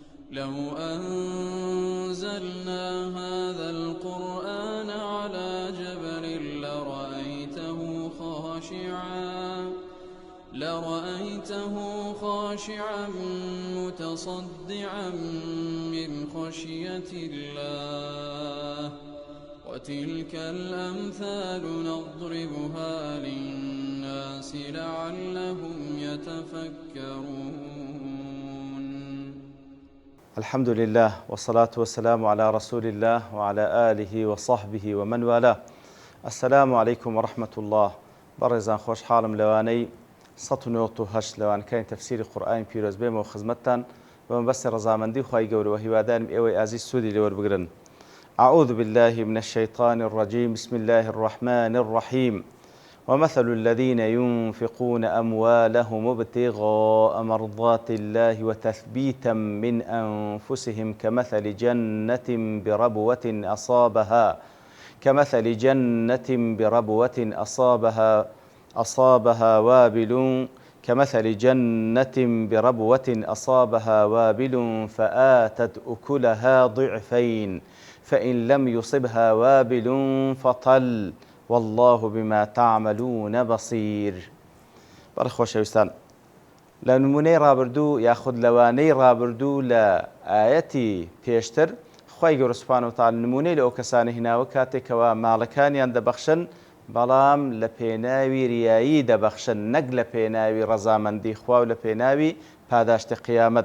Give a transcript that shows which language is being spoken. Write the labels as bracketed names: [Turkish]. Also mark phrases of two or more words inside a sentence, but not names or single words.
[Arabic] لو أنزلنا هذا القرآن على جبل لرأيته خاشعا متصدعا من خشية الله وتلك الأمثال نضربها للناس لعلهم يتفكرون. الحمد لله والصلاة والسلام على رسول الله وعلى آله وصحبه ومن والاه. السلام عليكم ورحمة الله. [Central Kurdish] بەڕێزان خۆشحاڵم لەوانەی 1998 لەوانەکانی تەفسیری قورئانی پیرۆز بێمەوە خزمەتتان بە مەبەستی ڕەزامەندی خوای گەورەوە هیوادارم ئێوەی ئازیز سوودی لێوەربگرن. [Arabic] أعوذ بالله من الشيطان الرجيم. بسم الله الرحمن الرحيم. ومثل الذين ينفقون أموالهم ابتغاء مرضات الله وتثبيتا من أنفسهم كمثل جنة بربوة أصابها وابل فآتت أكلها ضعفين فإن لم يصبها وابل فطل والله بما تعملون بصير. [Central Kurdish] بەڕخۆشەویستان، لە نمونەی ڕابردوو یاخود لەوانەی ڕابردوو لە ئاەتی پێشتر خوای گەورە [Arabic] سوبحانەهو وتەعالا [Central Kurdish] نمونەی لە ئەو کەسانە هێناوە کاتێکەوە ماڵەکانیان دەبەخشن بەڵام لە پێناوی ریایی دەبەخشن، نەک لە پێناوی ڕەزامەندی خوا و لە پێناوی پاداشتی قیامەت.